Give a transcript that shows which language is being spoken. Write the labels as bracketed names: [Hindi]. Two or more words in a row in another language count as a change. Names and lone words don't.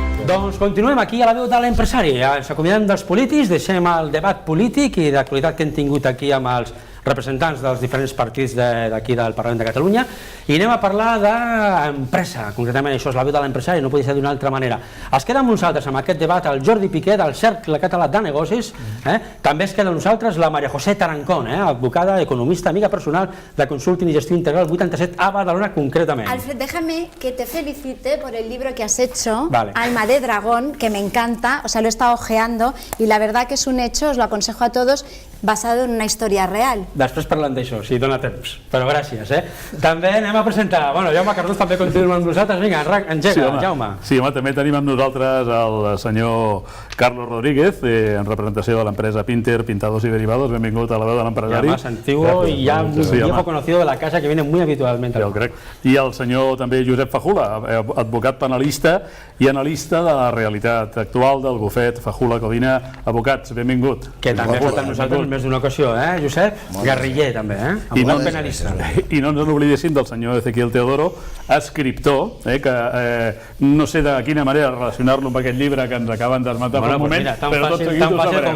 [Catalan] Doncs continuem aquí a la veu de l'empresari. Ens acomiadem dels polítics, deixem el debat polític i d'actualitat que hem tingut aquí amb els representants dels diferents partits d'aquí del Parlament de Catalunya i anem a parlar d'empresa, concretament això és la veu de l'empresari, no podia ser d'una altra manera. Es queda amb nosaltres amb aquest debat el Jordi Piqué del Cercle Català de Negocis, també es queda amb nosaltres la María José Tarancón, advocada, economista, [Spanish] amiga personal de Consulting y Gestión Integral 87 a Badalona concretamente. Alfred, déjame que te felicite por el libro que has hecho, vale. Alma de Dragón, que me encanta, o sea, lo he estado ojeando y la verdad que es un hecho, os lo aconsejo a todos, basado en una història real. [Catalan] Després parlem d'això, si dona temps, però gràcies. També anem a presentar, bueno, Jaume Cardós també continua amb nosaltres, vinga, engega, Jaume. Sí, home, també tenim amb nosaltres el senyor Carlos Rodríguez, en representació de l'empresa Pinter, Pintados y Derivados, benvingut a la veu de l'empresari. Ja [Spanish] más antiguo y ya un viejo conocido de la casa que viene muy habitualmente. [Catalan] Ja ho crec. I el senyor també Josep Fajula, advocat penalista i analista de la realitat actual del bufet Fajula Codina Advocats, benvingut. Que també ha estat amb nosaltres més d'una ocasió, Josep? Guerriller també, advocat penalista. I no ens n'oblidéssim del senyor Ezequiel Teodoro, escriptor, que no sé de quina manera relacionar-lo amb aquest llibre que ens acaben d'esmentar fa un moment, però tot seguit ho sabrem.